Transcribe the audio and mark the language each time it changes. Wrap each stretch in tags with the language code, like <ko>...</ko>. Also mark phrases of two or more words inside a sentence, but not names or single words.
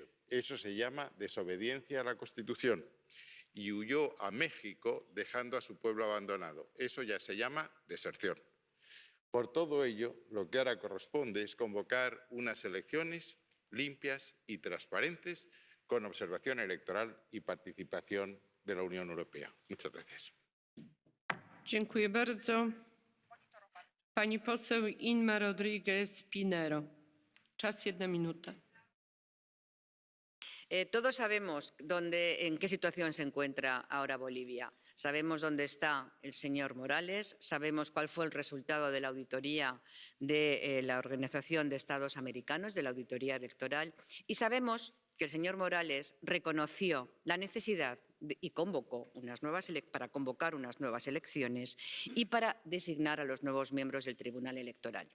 <es>Eso se llama desobediencia a la Constitución. Y huyó a México dejando a su pueblo abandonado. Eso ya se llama deserción. Por todo ello, lo que ahora corresponde es convocar unas elecciones limpias y transparentes con observación electoral y participación de la Unión Europea. Muchas gracias.</es> <pl>Dziękuję bardzo. Pani poseł Inma Rodríguez Pinero. Czas 1 minuta.</pl> <es>Todos sabemos en qué situación se encuentra ahora Bolivia. Sabemos dónde está el señor Morales, sabemos cuál fue el resultado de la auditoría de la Organización de Estados Americanos, de la auditoría electoral, y sabemos que el señor Morales reconoció la necesidad y convocó para convocar unas nuevas elecciones y para designar a los nuevos miembros del Tribunal Electoral.</es>